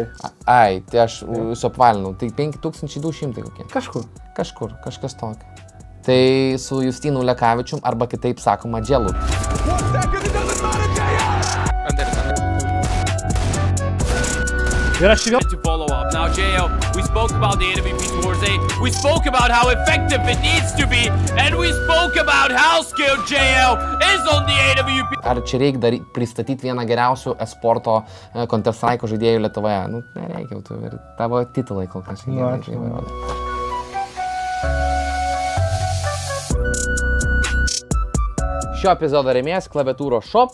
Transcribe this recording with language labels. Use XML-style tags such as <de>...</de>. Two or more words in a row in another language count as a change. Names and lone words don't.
<lt>Ai, tai aš suapvalinau, tai 5200 kokie. Kažkur. Kažkas tokio. Tai su Justinu Lekavičium, arba kitaip sakoma, Dželu. Ir aš vėl.</lt> <en>To follow up. Now, J.O., we spoke about the AWP Tours 8. We spoke about how effective it needs to be. And we spoke about how skilled J.O. is on the AWP.</en> <lt>Ar čia reikia dar pristatyti vieną geriausių esporto Counter-Strike žaidėjų Lietuvoje? Nu, nereikia jau tu ir tavo titulai kol kas. Nu, ačiū. Šio epizodo rėmėjas Klaviatūros Shop.</lt>